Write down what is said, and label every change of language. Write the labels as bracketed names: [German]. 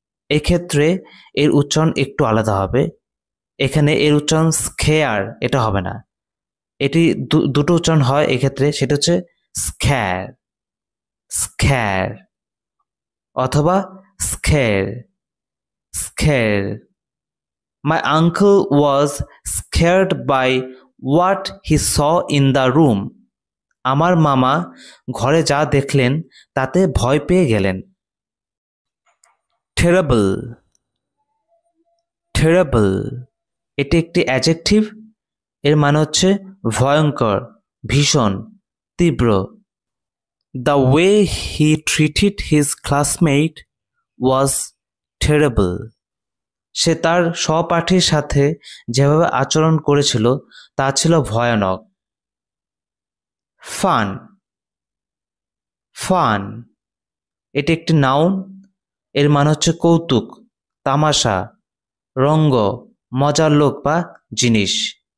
[Bangla] এক্ষেত্রে এর উচ্চারণ একটু আলাদা হবে। এখানে এর উচ্চারণ স্কেয়ার, এটা হবে না। এটি দুটো উচ্চারণ হয় এক্ষেত্রে, সেটা হচ্ছে স্ক্যার, স্ক্যার অথবা স্কের, স্কের। [English] My uncle was scared by what he saw in the room. [Bangla] আমার মামা ঘরে যা দেখলেন তাতে ভয় পেয়ে গেলেন। Terrible, terrible এটি একটি অ্যাডজেক্টিভ, এর মানে হচ্ছে ভয়ঙ্কর, ভীষণ, তীব্র। [English] The way he treated his classmate was terrible. [Bangla] সে তার সহপাঠীর সাথে যেভাবে আচরণ করেছিল তা ছিল ভয়ানক। ফান, ফান এটি একটি নাউন, এর মানে হচ্ছে কৌতুক, তামাশা, রঙ্গ, মজার লোক বা জিনিস।